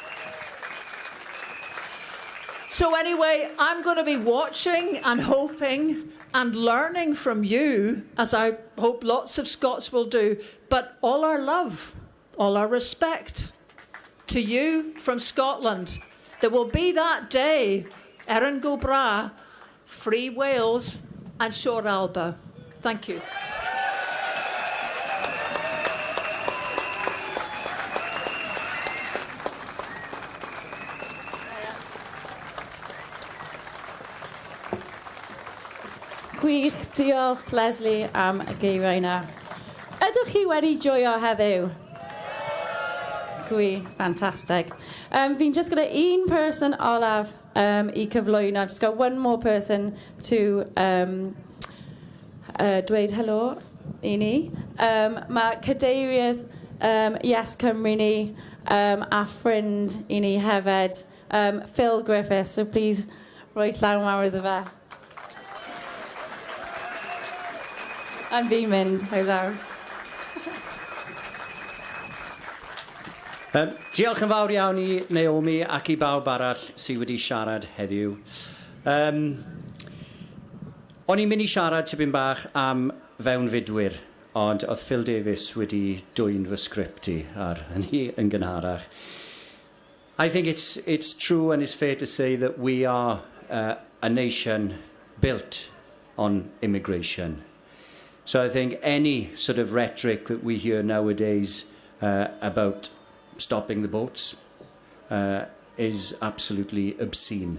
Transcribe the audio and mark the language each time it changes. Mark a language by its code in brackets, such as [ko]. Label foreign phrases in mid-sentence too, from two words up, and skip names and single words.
[en] So anyway, I'm going to be watching and hoping and learning from you, as I hope lots of Scots will do, but all our love, all our respect to you from Scotland. There will be that day, [ga] Erin go bra, [en] free Wales and [gd] Sior Alba. [en] Thank you. [cy] Gwych, diolch Leslie am y geiriau yna. Ydych chi wedi joio heddiw? Gwych, fantastic. Fi'n just gyda un person olaf I cyflwyno. I've just got one more person to dweud helo I ni. Mae cadeirydd YesCymru ni a ffrind I ni hefyd, Phil Griffith, [en] so please [cy] rhoi llaw mawr iddo fe. And fi'n mynd, hwyl lawr. Diolch yn fawr iawn I Naomi ac I bawb arall sydd wedi siarad heddiw. O'n i'n mynd I siarad tipyn bach am fewnfudwyr, ond oedd Phil Davies wedi dwyn fy sgript I ar hynny yn gynharach. [en] I think it's true and it's fair to say that we are a nation built on immigration. So I think any sort of rhetoric that we hear nowadays about stopping the boats is absolutely obscene.